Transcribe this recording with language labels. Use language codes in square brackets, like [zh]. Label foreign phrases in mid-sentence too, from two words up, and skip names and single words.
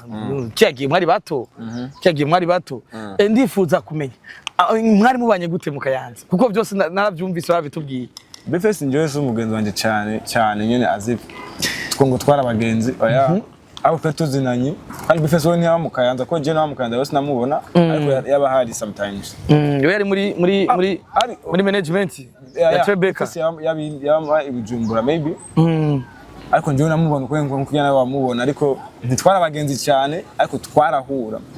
[rn] Mm. Kiriya gihe mwari bato. Mhm. Kiriya gihe mwari bato. Mm. Eh, ndifuza kumenya, ah, mwari mubanye gute mu Kayanza? Kuko vyose na-, naravyumvise babitubwiye. Big Face njyewe si umugenzi wanje cyane, cyane nyene azi two ngo twari abagenzi, oya. Mhm. Abo twari tuzinanye, kandi Big Face we ntiyaba mu Kayanza, ko njyewe naba mu Kayanza, we sinamubona, Mm. ariko yari, yaba hari sometimes. Mm, we yari muri, muri, Ah, muri, ari, muri management ya, ya ya, Tribeca. Big Face yaba, yaba, yaba i Bujumbura, maybe. Mm. Ariko njyewe namubona uko ngo kugira nawe wamubona, ariko ntitwari abagenzi cyane, ariko twarahura.